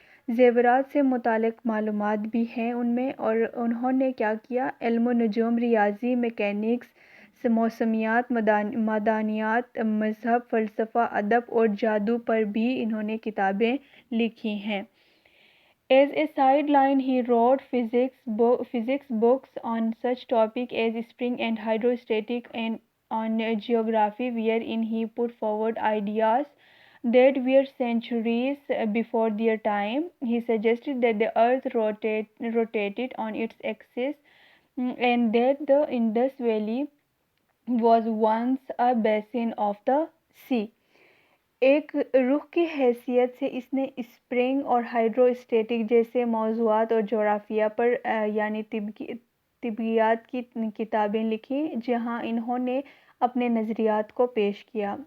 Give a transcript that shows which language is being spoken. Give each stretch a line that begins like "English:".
Hindi: ज़ेवरात से मुतालिक़ मालूमात भी हैं उनमें, और उन्होंने क्या किया, इल्म-ओ-नजूम, रियाज़ी, मैकेनिक्स, मौसमियात, मदानियात, मज़हब, फ़लसफ़ा, अदब और जादू पर भी इन्होंने किताबें लिखी हैं।
English: As a sideline, he wrote physics books on such topics as spring and hydrostatic, and on geography, wherein he put forward ideas that were centuries before their time. He suggested that the earth rotated on its axis, and that the Indus Valley was once a basin of the sea.
Hindi: एक रुख की हैसियत से इसने spring और hydrostatic जैसे मौज़ूआत और जोग्राफिया पर यानी तिब्बियात की किताबें लिखी, जहां इन्होंने अपने नज़रियात को पेश किया।